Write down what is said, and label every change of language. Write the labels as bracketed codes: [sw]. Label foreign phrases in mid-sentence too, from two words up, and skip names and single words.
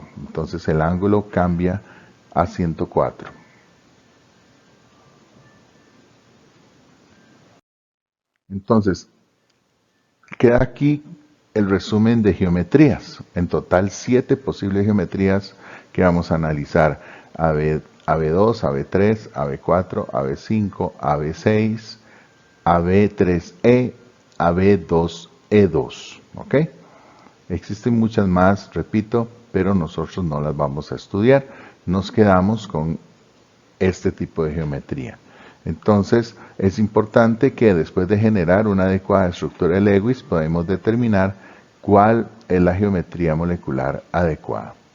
[es] Entonces el ángulo cambia a 104. Entonces, queda aquí el resumen de geometrías. En total 7 posibles geometrías que vamos a analizar. AB2, AB3, AB4, AB5, AB6, AB3E, AB2E2. ¿Ok? Existen muchas más, repito, pero nosotros no las vamos a estudiar. Nos quedamos con este tipo de geometría. Entonces, es importante que después de generar una adecuada estructura de Lewis, podemos determinar cuál es la geometría molecular adecuada.